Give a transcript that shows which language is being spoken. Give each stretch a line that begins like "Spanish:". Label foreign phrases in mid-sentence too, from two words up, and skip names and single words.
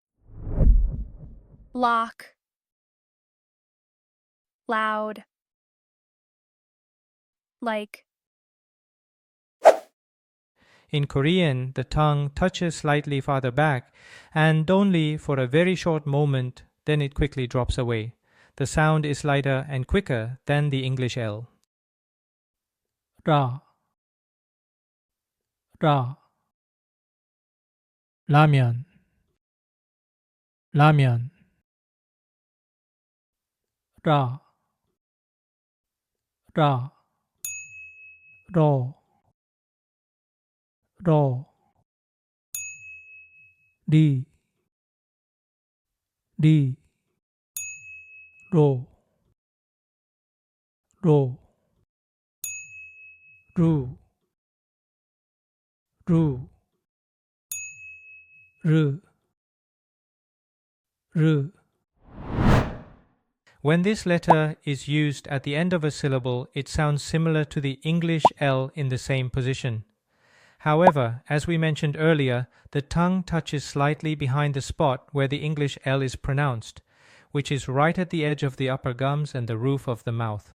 English: Lock, loud, like. In Korean, the tongue touches slightly farther back, and only for a very short moment, then it quickly drops away. The sound is lighter and quicker than the English L.
Korean: 라, 라, 라면, 라면, 라, 라, 로, ro, 리, 리, 로, 로, 루, 루, 르, 르.
English: When this letter is used at the end of a syllable, it sounds similar to the English L in the same position. However, as we mentioned earlier, the tongue touches slightly behind the spot where the English L is pronounced, which is right at the edge of the upper gums and the roof of the mouth.